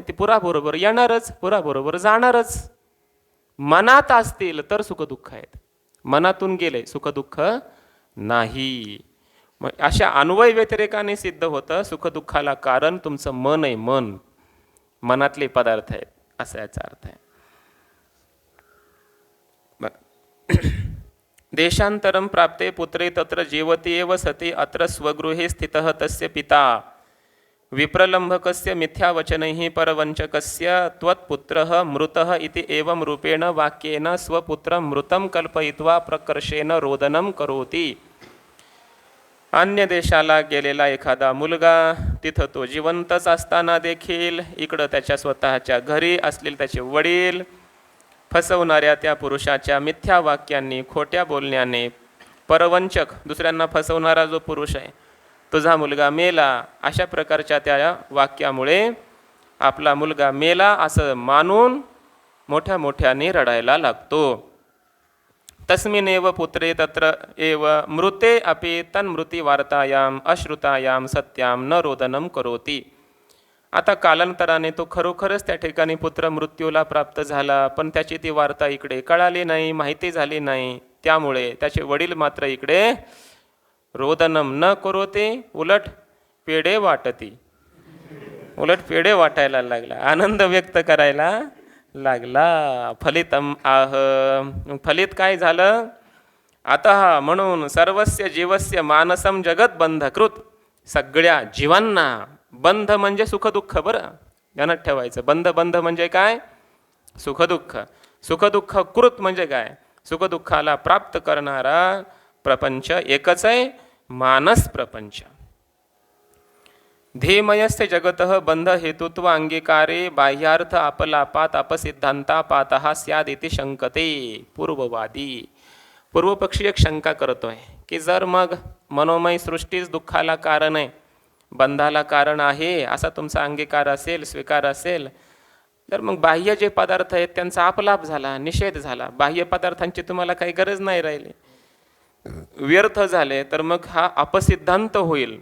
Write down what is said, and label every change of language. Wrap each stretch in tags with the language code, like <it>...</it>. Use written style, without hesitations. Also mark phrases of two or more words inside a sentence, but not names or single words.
<mr>ते पुराबरोबर येणारच, पुराबरोबर जाणारच. मनात असतील तर सुखदुःख आहेत, मनातून गेले सुखदुःख नाही. मग अशा अन्वय व्यतिरेकाने सिद्ध होतं सुखदुःखाला कारण तुमचं मन आहे, मन, मनातले पदार्थ आहेत, असा याचा अर्थ आहे.</mr> <sa>देशांतरम प्राप्ते पुत्रे तत्र जीवति एव सती अत्र स्वगृहे स्थितः तस्य पिता विप्रलंभकस्य मिथ्यावचनैः परवंचकस्य त्वत्पुत्रः मृतः इति एवं रूपेण वाक्येन स्वपुत्रं मृतं कल्पयित्वा प्रकर्षेण रोदनं करोति.</sa> <mr>अन्य देशाला गेलेला एखादा मुलगा तिथं तो जिवंतच असताना देखील इकडं त्याच्या स्वतःच्या घरी असलेले त्याचे वडील फसवणाऱ्या त्या पुरुषाच्या मिथ्या वाक्यांनी, खोट्या बोलण्याने, परवंचक दुसऱ्यांना फसवणारा जो पुरुष आहे, तुझा मुलगा मेला, अशा प्रकारच्या त्या वाक्यामुळे आपला मुलगा मेला असं मानून मोठ्या मोठ्याने रडायला लागतो.</mr> <sa>तस्मिनेव पुत्रे तत्र एव मृते अपि तन्मृती वार्तायाम अश्रुतायाम सत्याम न रोदनम करोति.</sa> <mr>आता कालांतराने तो खरोखरच त्या ठिकाणी पुत्र मृत्यूला प्राप्त झाला, पण त्याची ती वार्ता इकडे कळाली नाही, माहिती झाली नाही. त्यामुळे त्याचे वडील मात्र इकडे</mr> <sa>रोदनम न करोते,</sa> <mr>उलट पेढे वाटती, उलट पेढे वाटायला लागला, आनंद व्यक्त करायला लागला.</mr> <sa>फलितम आह,</sa> <mr>फलित काय झालं? आता म्हणून</mr> <sa>सर्वस्य जीवस्य मानसम जगत बंधकृत,</sa> <mr>सगळ्या जीवांना, बंध म्हणजे सुखदुःख, बरं ध्यानात ठेवायचं. बंध बंध म्हणजे काय? सुखदुःख. सुखदुःख कृत म्हणजे काय? सुखदुःखाला प्राप्त करणारा प्रपंच एकच आहे, मानस प्रपंच.</mr> <sa>धीमयस्य जगतः बंध हेतुत्व अंगीकारे बाह्यार्थ अपलापात अपसिद्धांतापातः स्यादिति शंकते.</sa> <mr>पूर्ववादी, पूर्वपक्षी एक शंका करतोय की जर मग मनोमय सृष्टीच दुःखाला कारण आहे, बंधाला कारण आहे, असा तुमचा अंगीकार असेल, स्वीकार असेल, तर मग बाह्य जे पदार्थ आहेत त्यांचा अपलाप झाला, निषेध झाला, बाह्य पदार्थांची तुम्हाला काही गरज नाही राहिली, व्यर्थ झाले, तर मग हा अपसिद्धांत होईल.</mr>